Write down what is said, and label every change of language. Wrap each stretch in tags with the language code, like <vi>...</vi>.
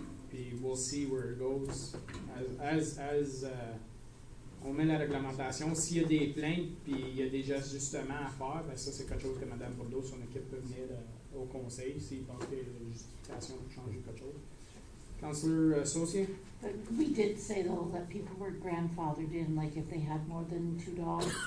<fr>Puis</fr> <en>we'll see where it goes. As</en> <fr>on met la réglementation, s'il y a des plaintes puis il y a des ajustements à faire, ben ça c'est quelque chose que Mme Bordeaux, son équipe peut venir au conseil s'il pense qu'il y a une justification pour changer quelque chose.</fr> <en>Councillor Saucier? But we did say though that people were grandfathered in, like if they had more than 2 dogs.</en>